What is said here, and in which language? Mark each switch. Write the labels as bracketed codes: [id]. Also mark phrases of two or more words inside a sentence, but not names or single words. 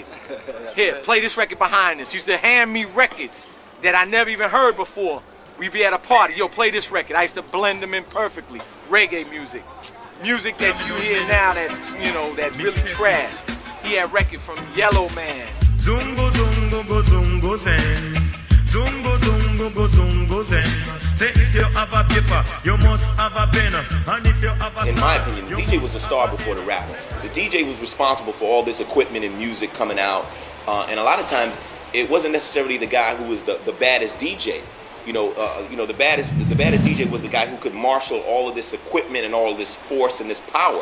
[en] Here, play this record behind us. Used to hand me records that I never even heard before. We'd be at a party, yo, play this record. I used to blend them in perfectly. Reggae music. Music that you hear now that's, you know, that's really trash. He had record from Yellow Man. Zungo, zungo, go, zungo, zen. Zungo, zungo, go, zungo, zen. Say if you have a paper, you must have a pen. And if you have a... In my opinion, the DJ was a star before the rapper. The DJ was responsible for all this equipment and music coming out. And a lot of times, it wasn't necessarily the guy who was the baddest DJ. The baddest DJ was the guy who could marshal all of this equipment and all of this force and this power.